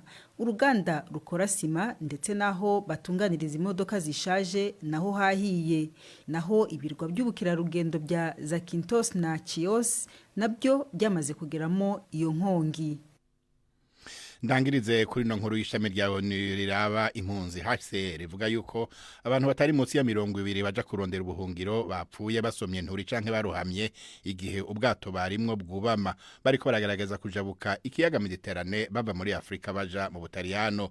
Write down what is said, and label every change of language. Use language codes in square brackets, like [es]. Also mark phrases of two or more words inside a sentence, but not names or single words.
[rn] Uruganda rukora sima ndetse naho batunganiriza imodoka zishaje naho hahiye. Naho ibirwa by'ubukirarugendo bya Zakynthos na Chios nabyo byamaze kugeramo iyo nkongi. Ndangirize kuri no nkuru y'ishami rya ONU riraba impunzi HCR rivuga yuko abantu batari munsi ya 200 baja kurondera ubuhungiro bapfuye basomye nturi canke baruhamye igihe ubwato barimwo bwubama bariko baragaragaza kujabuka ikiyaga Mediterane bava muri Afrika baja mu Butaliyano.